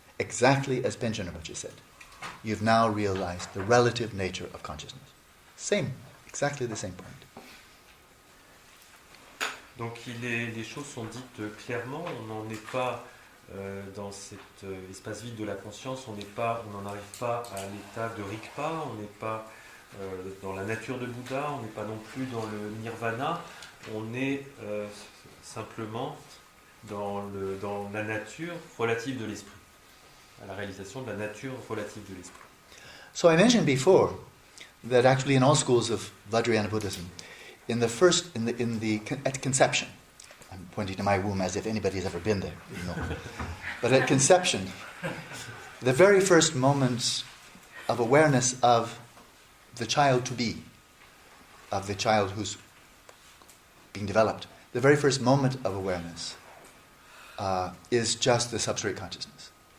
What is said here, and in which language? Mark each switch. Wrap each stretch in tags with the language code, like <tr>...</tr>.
<en>Exactly as Panchen Rinpoche said. You've now realized the relative nature of consciousness. Same, exactly the same point.</en> <fr>Donc les choses sont dites clairement, on n'en est pas dans cet espace vide de la conscience, on n'en arrive pas à l'état de Rigpa, on n'est pas dans la nature de Bouddha, on n'est pas non plus dans le nirvana, on est simplement dans la nature relative de l'esprit, à la réalisation de la nature relative de l'esprit.</fr> <en>So I mentioned before that actually in all schools of Vajrayana Buddhism, at conception, I'm pointing to my womb as if anybody has ever been there, you know. But at conception, the very first moments of awareness of the child to be, of the child who's being developed, the very first moment of awareness is just the substrate consciousness.</en>